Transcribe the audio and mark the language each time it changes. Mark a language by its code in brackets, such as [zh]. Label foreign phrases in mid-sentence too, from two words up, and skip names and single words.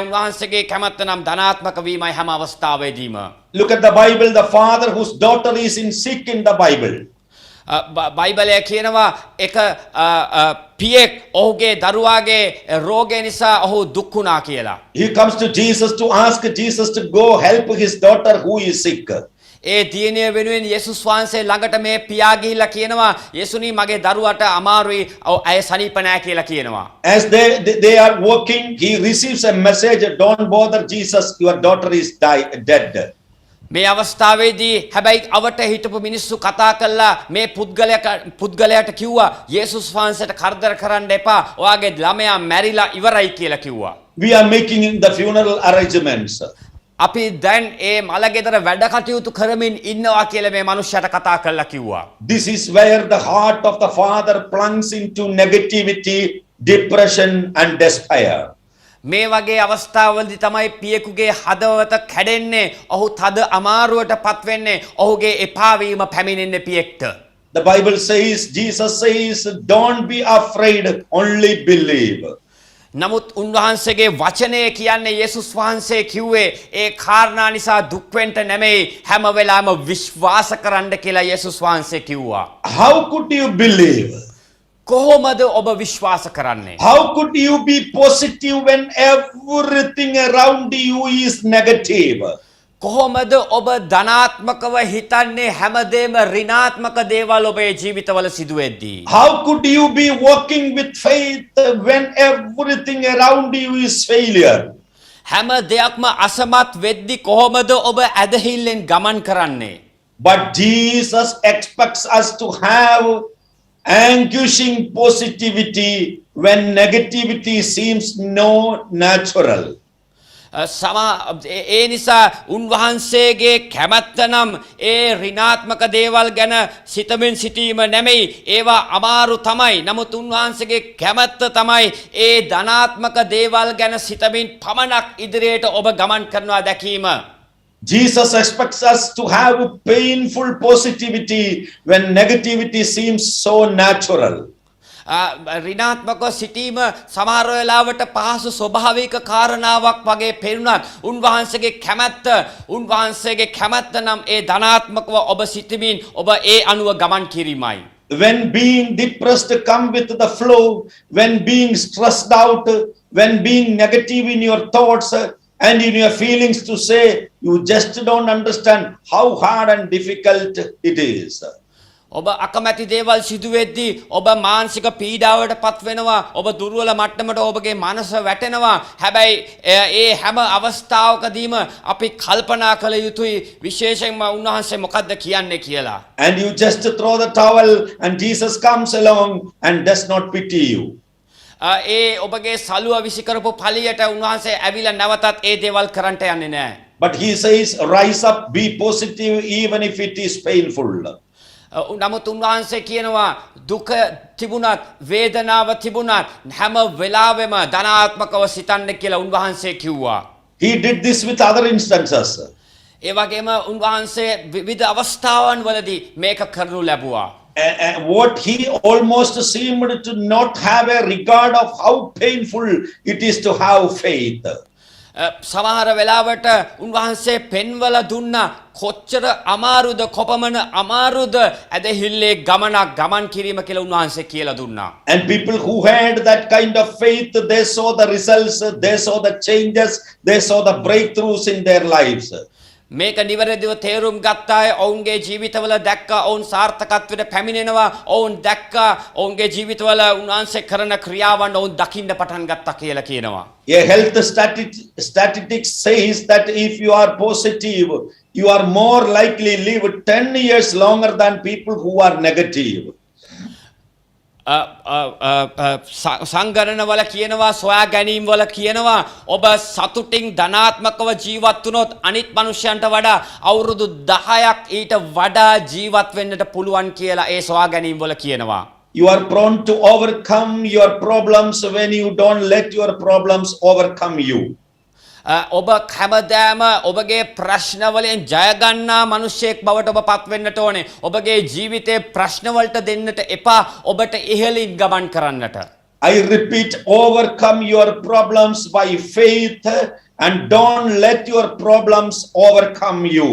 [si] උන්වහන්සේගේ කැමැත්ත නම් ධනාත්මක වීමයි හැම අවස්ථාවෙදීම. [en] Look at the Bible, the father whose daughter is in sick in the Bible. [si] බයිබලය කියනවා එක පියෙක් ඔහුගේ දරුවාගේ රෝගය නිසා ඔහු දුක් වුණා කියලා. [en] He comes to Jesus to ask Jesus to go help his daughter who is sick. [si] ඒ දියණිය වෙනුවෙන් යේසුස් වහන්සේ ළඟට මේ පියා ගිහිල්ලා කියනවා යේසුනි මගේ දරුවාට අමාරුයි ඇය සනීප නැහැ කියලා කියනවා. [en] As they are walking, he receives a message, don't bother Jesus, your daughter is dead. [si] මේ අවස්ථාවේදී හැබැයි අවට හිටපු මිනිස්සු කතා කළා මේ පුද්ගලයාට කිව්වා යේසුස් වහන්සේට කරදර කරන්න එපා ඔයාගේ ළමයා මැරිලා ඉවරයි කියලා කිව්වා. [en] We are making the funeral arrangements. [si] අපි දැන් ඒ මලගෙදර වැඩ කටයුතු කරමින් ඉන්නවා කියලා මේ මිනිහයාට කතා කළා කිව්වා. [en] This is where the heart of the father plunges into negativity, depression and despair. [si] මේ වගේ අවස්ථාවලදී තමයි පියෙකුගේ හදවත කැඩෙන්නේ ඔහු තද අමාරුවට පත් වෙන්නේ ඔහුගේ එපා වීම පැමිණෙන්නේ පියෙක්ට. [en] The Bible says, Jesus says, don't be afraid, only believe. [si] නමුත් උන්වහන්සේගේ වචනය කියන්නේ යේසුස් වහන්සේ කිව්වේ ඒ කාරණා නිසා දුක් වෙන්න නෙමෙයි හැම වෙලාවෙම විශ්වාස කරන්න කියලා යේසුස් වහන්සේ කිව්වා. [en] How could you believe? [si] කොහොමද ඔබ විශ්වාස කරන්නේ? [en] How could you be positive when everything around you is negative? [si] කොහොමද ඔබ ධනාත්මකව හිතන්නේ හැමදේම ඍණාත්මක දේවල් ඔබේ ජීවිතවල සිදු වෙද්දී? [en] How could you be walking with faith when everything around you is failure? [si] හැම දෙයක්ම අසමත් වෙද්දී කොහොමද ඔබ ඇදහිල්ලෙන් ගමන් කරන්නේ? [en] But Jesus expects us to have anguishing positivity when negativity seems no natural. [si] ඒ නිසා උන්වහන්සේගේ කැමැත්ත නම් ඒ ඍණාත්මක දේවල් ගැන සිතමින් සිටීම නෙමෙයි ඒවා අමාරු තමයි. නමුත් උන්වහන්සේගේ කැමැත්ත තමයි ඒ ධනාත්මක දේවල් ගැන සිතමින් පමණක් ඉදිරියට ඔබ ගමන් කරනවා දැකීම. [en] Jesus expects us to have painful positivity when negativity seems so natural. [si] ඍණාත්මක සිටීම සමහර වෙලාවට පහසු ස්වභාවික කාරණාවක් වගේ පෙනුනත් උන්වහන්සේගේ කැමැත්ත නම් ඒ ධනාත්මකව ඔබ සිටමින් ඔබ ඒ අනුව ගමන් කිරීමයි. [en] When being depressed come with the flow, when being stressed out, when being negative in your thoughts and in your feelings to say you just don't understand how hard and difficult it is. [si] ඔබ අකමැති දේවල් සිදු වෙද්දී ඔබ මානසික පීඩාවට පත් වෙනවා ඔබ දුර්වල මට්ටමට ඔබගේ මනස වැටෙනවා හැබැයි ඒ හැම අවස්ථාවකදීම අපි කල්පනා කළ යුතුයි විශේෂයෙන්ම උන්වහන්සේ මොකද්ද කියන්නේ කියලා. [en] And you just throw the towel and Jesus comes along and does not pity you. [si] ඒ ඔබගේ සලුව විසි කරපු පළියට උන්වහන්සේ ඇවිල්ලා නැවතත් ඒ දේවල් කරන්නට යන්නේ නැහැ. [en] But he says rise up, be positive even if it is painful. [si] නමුත් උන්වහන්සේ කියනවා දුක තිබුණත් වේදනාව තිබුණත් හැම වෙලාවෙම ධනාත්මකව සිතන්න කියලා උන්වහන්සේ කිව්වා. [en] He did this with other instances. [si] ඒ වගේම උන්වහන්සේ විවිධ අවස්ථාවන් වලදී මේක කරනු ලැබුවා. [en] What he almost seemed to not have a regard of how painful it is to have faith. [si] සමහර වෙලාවට උන්වහන්සේ පෙන්වල දුන්නා කොච්චර අමාරුද කොපමණ අමාරුද ඇදහිල්ලේ ගමන් කිරීම කියලා උන්වහන්සේ කියලා දුන්නා. [en] And people who had that kind of faith, they saw the results, they saw the changes, they saw the breakthroughs in their lives. [si] මේක නිවැරදිව තේරුම් ගත්ත අය ඔවුන්ගේ ජීවිතවල දැක්කා ඔවුන් සාර්ථකත්වයට පැමිණෙනවා ඔවුන් දැක්කා ඔවුන්ගේ ජීවිතවල උන්වහන්සේ කරන ක්‍රියාවන් ඔවුන් දකින්න පටන් ගත්තා කියලා කියනවා. [en] A health statistics says that if you are positive, you are more likely live 10 years longer than people who are negative. [si] සංගණනවල කියනවා සොයා ගැනීම්වල කියනවා ඔබ සතුටින් ධනාත්මකව ජීවත් වුණොත් අනිත් මනුෂ්‍යයන්ට වඩා අවුරුදු 10ක් ඊට වඩා ජීවත් වෙන්නට පුළුවන් කියලා ඒ සොයා ගැනීම්වල කියනවා. [en] You are prone to overcome your problems when you don't let your problems overcome you. [si] ඔබ හැමදාම ඔබගේ ප්‍රශ්නවලින් ජයගන්නා මිනිසෙක් බවට ඔබ පත් වෙන්නට ඕනේ. ඔබගේ ජීවිතේ ප්‍රශ්නවලට දෙන්නට එපා. ඔබට ඉහළින් ගමන් කරන්නට. [en] I repeat, overcome your problems by faith and don't let your problems overcome you.